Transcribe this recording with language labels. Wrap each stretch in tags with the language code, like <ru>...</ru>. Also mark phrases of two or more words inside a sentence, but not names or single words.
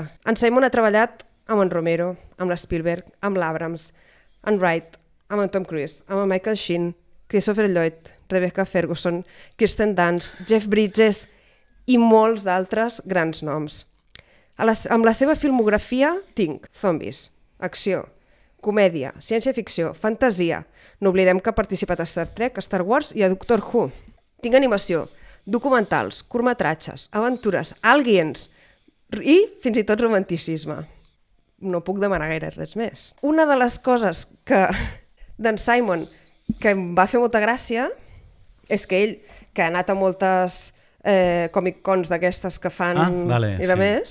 <ca>En Simon ha treballat amb en Romero, amb l'Spielberg, amb l'Abrams, en Wright, amb en Tom Cruise, amb en Michael Sheen, Christopher Lloyd, Rebecca Ferguson, Kirsten Dunst, Jeff Bridges i molts d'altres grans noms. Amb la seva filmografia tinc zombies, acció, comèdia, ciència-ficció, fantasia. No oblidem que ha participat a Star Trek, a Star Wars i a Doctor Who. Tinc animació, documentals, curtmetratges, aventures, aliens i fins i tot romanticisme. No puc demanar gaire res més. Una de les coses que d'en Simon que em va fer molta gràcia és que ell, que ha anat a moltes Comic-Cons d'aquestes que fan i de més...</ca>